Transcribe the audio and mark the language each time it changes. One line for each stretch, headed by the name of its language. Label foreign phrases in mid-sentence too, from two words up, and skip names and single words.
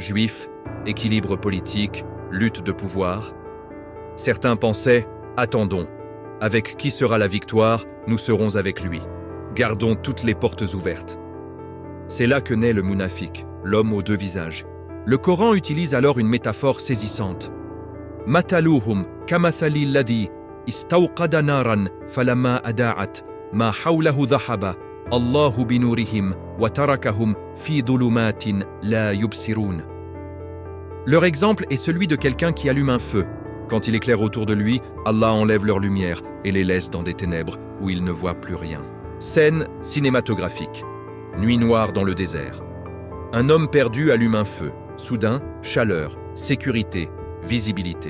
French: juifs, équilibre politique, lutte de pouvoir. Certains pensaient « Attendons, avec qui sera la victoire, nous serons avec lui. Gardons toutes les portes ouvertes. » C'est là que naît le munafik, l'homme aux deux visages. Le Coran utilise alors une métaphore saisissante. «
Arabic: مثلهم كمثل الذي استوقد نارا فلما أضاءت ما حوله ذهب الله بنورهم وتركهم في ظلمات لا يبصرون.
French: » Leur exemple est celui de quelqu'un qui allume un feu. Quand il éclaire autour de lui, Allah enlève leur lumière et les laisse dans des ténèbres où ils ne voient plus rien. Scène cinématographique. Nuit noire dans le désert. Un homme perdu allume un feu. Soudain, chaleur, sécurité, visibilité.